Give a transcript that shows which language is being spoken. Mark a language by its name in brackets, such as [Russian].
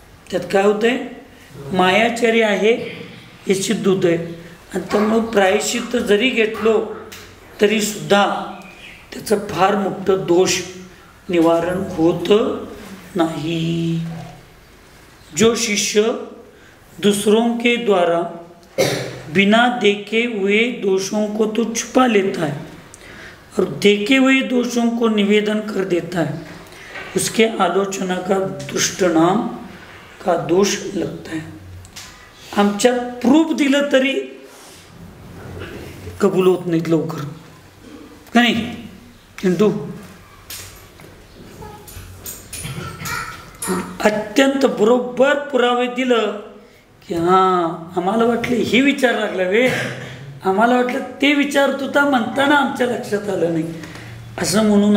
[Marathi] त्यात काय होतं आहे? मायाचार्य आहे हे सिद्ध होतं आहे. आणि त्यामुळं प्रायश्चित्त जरी घेतलो तरीसुद्धा त्याचं फार मोठं दोष निवारण होत नहीं. [Hindi] जो शिष्य दूसरों के द्वारा बिना देखे हुए दोषों को तो छुपा लेता है और देखे हुए दोषों को निवेदन कर देता है, उसके आलोचना का दुष्ट नाम का दोष लगता है. [Marathi] आमच्या प्रूफ दिलं तरी कबूल होत नाहीत लवकर, का नाही चिंटू? अत्यंत बरोबर पुरावे दिलं की हां आम्हाला वाटलं हे विचार लागला वे, आम्हाला वाटलं ते विचारत होता म्हणताना आमच्या लक्षात आलं नाही असं म्हणून.